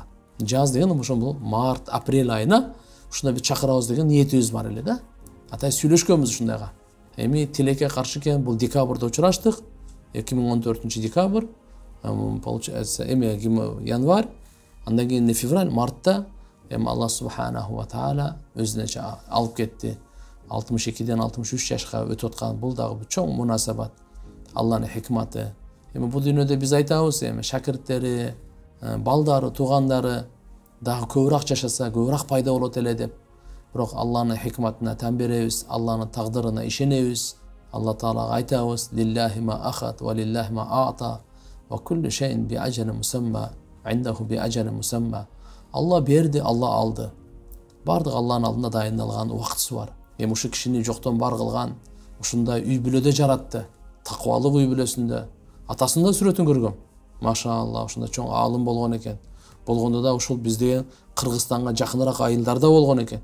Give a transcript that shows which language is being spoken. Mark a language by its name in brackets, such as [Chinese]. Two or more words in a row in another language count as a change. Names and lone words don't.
[Kyrgyz] Жаз деген ошол март, апрель айына ушундай бир чакырабыз деген ниетибиз бар эле да. Атай сүйлөшкөнбүз ушундайга. Эми тилекке каршы экен, бул декабрда учураштык. 2014 декабрь, получается, эми январь, андан кийин февраль, мартта эми [Arabic] الله سبحانه وتعالى [Kyrgyz] өзүнө алып кетти. 62ден 63 жашка өтүп аткан бул дагы чоң мунасабат. Алланын хикматы. Эми бул дүйнөдө биз айтабыз, эми шакирттери, балдары, туугандары дагы көбүрөөк жашаса, көбүрөөк пайда болот эле деп. Бирок Алланын хикматына тан беребиз, Алланын тагдырына ишенебиз. Алла Таалага айтабыз: [Arabic] "لله ما أخذ ولله ما أعطى وكل شيء بأجل مسمى، عنده بأجل مسمى." [Kyrgyz] Алла берди, Алла алды. Бардык Алланын алдында дайындалган убактысы бар. Эми ушу кишини жоктон бар кылган, ушундай үй бүлөдө жаратты. Такыбалык үй бүлөсүндө. Атасында сүрөтүн көргөм. Машаалла, ушундай чоң аалым болгон экен. Болгондо да ушул бизде Кыргызстанга жакыныраак айылдарда болгон экен.